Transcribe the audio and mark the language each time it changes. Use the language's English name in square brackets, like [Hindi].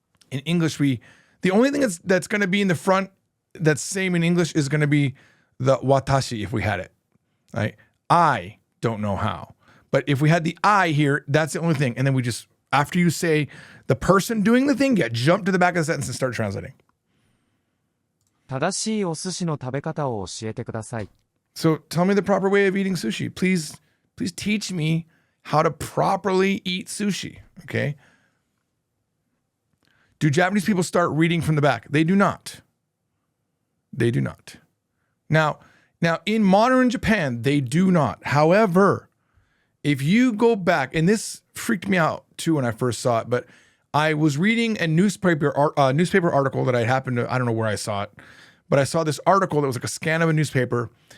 [English] In English, the only thing that's going to be in the front that's same in English is going to be the watashi if we had it, right? I don't know how. But if we had the I here, that's the only thing. And then we just, after you say the person doing the thing, jump to the back of the sentence and start translating. [Japanese] 正しいお寿司の食べ方を教えてください。 [English] So tell me the proper way of eating sushi. Please teach me how to properly eat sushi, okay? Do Japanese people start reading from the back? They do not. They do not. Now in modern Japan, they do not. However, if you go back, and this freaked me out too when I first saw it, but I was reading a newspaper article that I don't know where I saw it, but I saw this article that was like a scan of a newspaper.